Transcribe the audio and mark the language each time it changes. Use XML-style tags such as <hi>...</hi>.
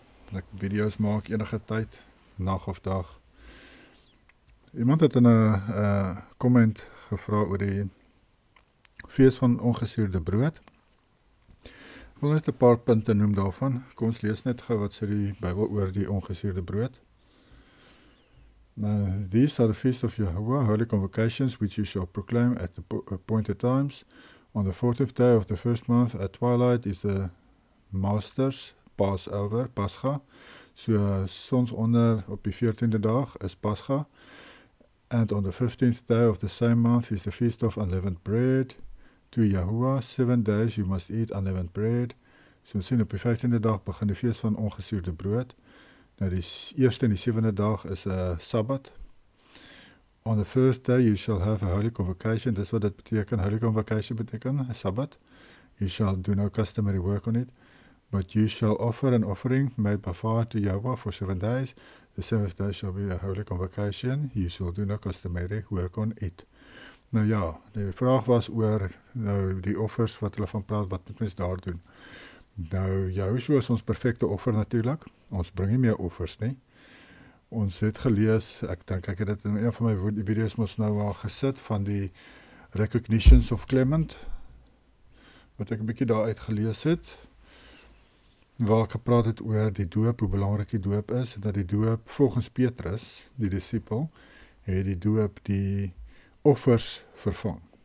<af>Dat ek video's maak enige tyd, nag of dag. Iemand het in 'n comment gevra oor die fees van ongesuurde brood. Ek wil net 'n paar punte noem daarvan. Kom ons lees net gou wat sê die Bybel oor die ongesuurde brood.</af> <en>These are the feast of Yahuwah, holy convocations, which you shall proclaim at the appointed times. On the 40th day of the first month at twilight is the Master's Passover, Pascha.</en> <af>So sonsonder op die 14de dag is Pascha.</af> <en>And on the 15th day of the same month is the feast of unleavened bread. To Yahuwah, 7 days you must eat unleavened bread.</en> <af>So sien op die 15de dag begin die feest van ongesuurde brood. Nou die eerste en die 7de dag is 'n Sabbat.</af> <en>On the first day you shall have a holy convocation.</en> <af>Dis wat dit beteken.</af> <en>Holy convocation</en> <af>beteken 'n Sabbat.</af> <en>You shall do no customary work on it, but you shall offer an offering made by fire to Yahweh for 7 days. The 7th day shall be a holy convocation. You shall do no customary work on it.</en> <af>Nou ja, die vraag was oor nou die offers wat hulle van praat, wat moet mens daar doen? Nou, Yahushua is ons perfekte offer natuurlijk. Ons bring nie meer offers nie. Ons het gelees, ek dink ek het dit in een van my video's mos nou al gesit, van die Recognitions of Clement, wat ek 'n bietjie daaruit gelees het, waar ek gepraat het oor die doop, hoe belangrik die doop is, en dat die doop, volgens Petrus, die discipel, het die doop die offers vervang.</af>